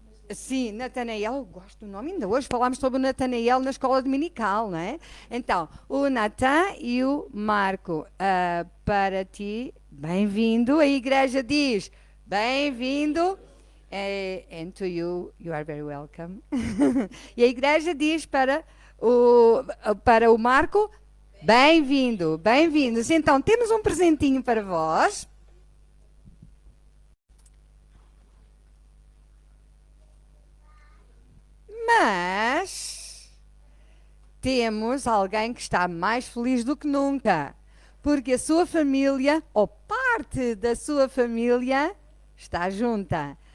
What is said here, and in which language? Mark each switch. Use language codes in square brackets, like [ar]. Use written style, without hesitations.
[pt] Sim, Natanael, eu gosto do nome, ainda hoje falámos sobre o Natanael na escola dominical, não é? Então, o Natan e o Marco, para ti, bem-vindo. A igreja diz, bem-vindo. [en] And to you, you are very welcome. [pt] E a igreja diz para o Marco, bem-vindo, bem-vindos. Então, temos um presentinho para vós. Mas temos alguém que está mais feliz do que nunca, porque a sua família, ou parte da sua família, está junta.